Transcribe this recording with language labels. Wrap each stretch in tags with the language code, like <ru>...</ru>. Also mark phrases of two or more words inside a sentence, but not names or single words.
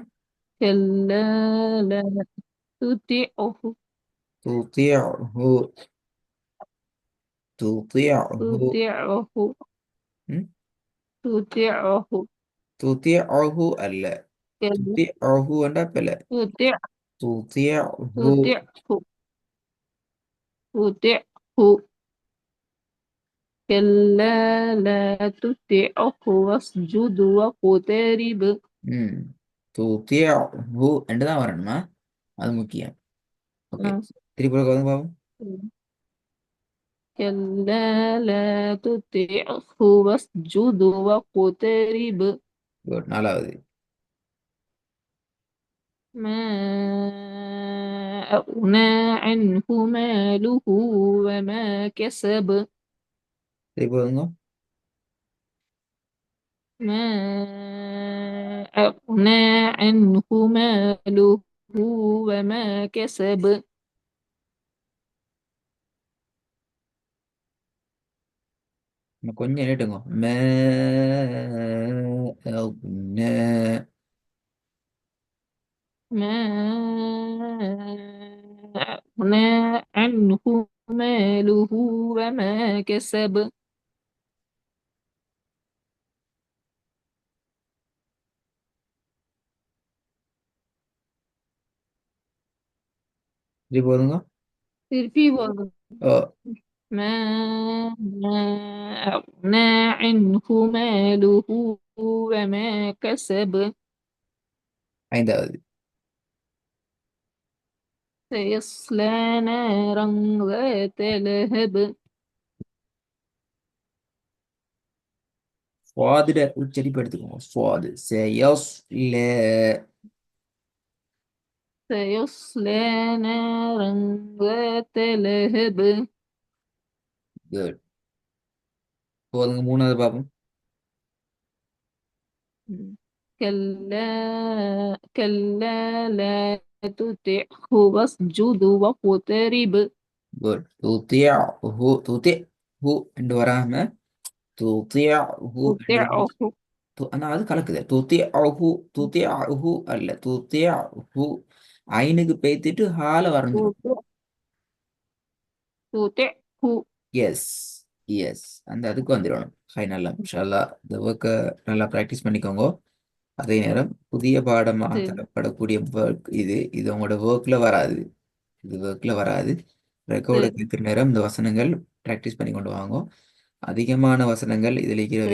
<ar>كلا لا تطعه. تطيعه. تطيعه. تطعه. م? تطعه. تطيعه அல்ல. كلا</ar> <ta>تطيعه என்ற பிள்ளை.</ta> <ar>تطع. تطيعه. تطعه. تطعه. كلا لا تطعه واسجد واقترب.</ar> <ta>ம். تطيعه என்றுதான் வரணுமா? அது முக்கியம். ஓகே. آه. திருப்பி வந்து பாப்போம்.</ta> <ar>كلا لا تطعه واسجد واقترب.</ar> <ta>குட். நாலாவது.</ta> <ar>ما أغنى عنه ماله وما كسب.</ar> <ta>திருப்பி வந்துங்க.</ta> <ar>ما أغنى عنه ماله وما كسب.</ar> <ta>இன்னும் கொஞ்சம் நீட்டுங்க.</ta> <ar>أغنى. ما أغنى عنه ماله وما كسب.</ar> <ta>திருப்பி வந்துங்க.</ta> <ar>في برضه. ஓ. ما أغنى عنه ماله وما كسب.</ar> <ta>ஐந்தாவது.</ta> <ar>سيصلى نارا ذات لهب.</ar> <ta>சுவாதிட உச்சரிப்பு எடுத்துக்கோங்க. சுவாது سيصلى.</ta> <ar>سيصلى نارا ذات لهب.</ar> <ta>குட். போதுங்க. மூணாவது பாப்போம்.</ta> <ar>كلا كلا لا تطعه واسجد واقترب.</ar> <ta>குட். تطيعه. تطيعه என்று வராம تطيعه என்று</ta> <ar>تطعه.</ar> <ta>ஆனா அது கலக்குது.</ta> <ar>تطيعه. تطيعه அல்ல تطيعه.</ar> <ta>ஐனுக்கு பேத்திட்டு ஹால வரைஞ்சிடும்.</ta> <ar>تطع. تطعه.</ar> <en>Yes. Yes.</en> <ta>அந்த அதுக்கு வந்துடணும். ஹை. நல்லா</ta> <ar>إن شاء الله</ar> <ta>இந்த ஒர்க்கை நல்லா ப்ராக்டிஸ் பண்ணிக்கோங்க. அதே நேரம் புதிய பாடமாக சரி தரப்படக்கூடிய ஒர்க் இது உங்களோட ஒர்க்கில் வராது. இது ஒர்க்கில் வராது. ரெக்கார்டை சரி கேட்குற நேரம் இந்த வசனங்கள் ப்ராக்டிஸ் பண்ணி கொண்டு வாங்க. அதிகமான வசனங்கள் இதில் இருக்கிறவை</ta>